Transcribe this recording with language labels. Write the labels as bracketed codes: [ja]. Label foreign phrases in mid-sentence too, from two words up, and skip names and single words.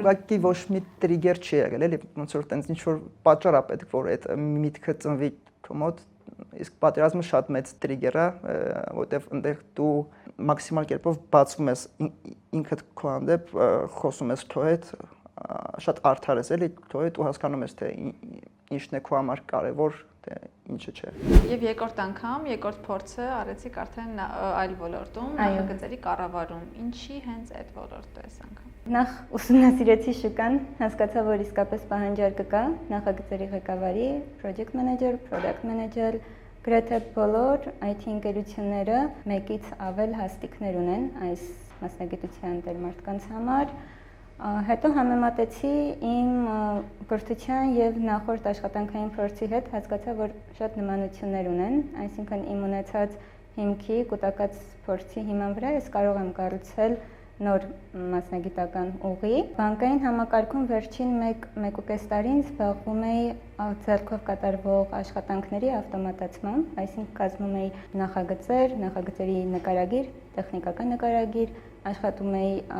[hy] ուղղակի ոչ մի տրիգեր չի եղել, էլի ոնց որ տենց ինչ որ պատճառ է պետք, որ այդ միտքը ծնվի քո մոտ, իսկ պատերազմը շատ մեծ տրիգեր է, որտեվ այնտեղ դու մաքսիմալ կերպով բացվում ես ինքդ քո հանդեպ, խոսում ես քո հետ, շատ արդար ես, էլի քո հետ ու հասկանում ես թե ինչն է քո համար կարևոր, թե ինչը չէ։ Եվ երկրորդ անգամ, երկրորդ փորձը արեցիք արդեն այլ ոլորտում, նախագծերի կառավարում։ Ինչի հենց այդ ոլորտը այս անգամ։ Նախ ուսումնասիրեցի շուկան, հասկացա, որ իսկապես պահանջարկը կա նախագծերի ղեկավարի, [en] project manager, product manager, [hy] գրեթե բոլոր IT ընկերությունները մեկից ավել հաստիկներ ունեն այս մասնագիտության դեր մարդկանց համար։ Հետո համեմատեցի իմ կրթության եւ նախորդ աշխատանքային փորձի հետ, հասկացա, որ շատ նմանություններ ունեն, այսինքն իմ ունեցած հիմքի, կուտակած փորձի հիման վրա ես կարող եմ կառուցել նոր մասնագիտական ուղի։ Բանկային համակարգում վերջին 1.5 տարին զբաղվում էի ձեռքով կատարվող աշխատանքների ավտոմատացմամբ, այսինքն կազմում էի նախագծեր, նախագծերի նկարագիր, տեխնիկական նկարագիր, աշխատում էի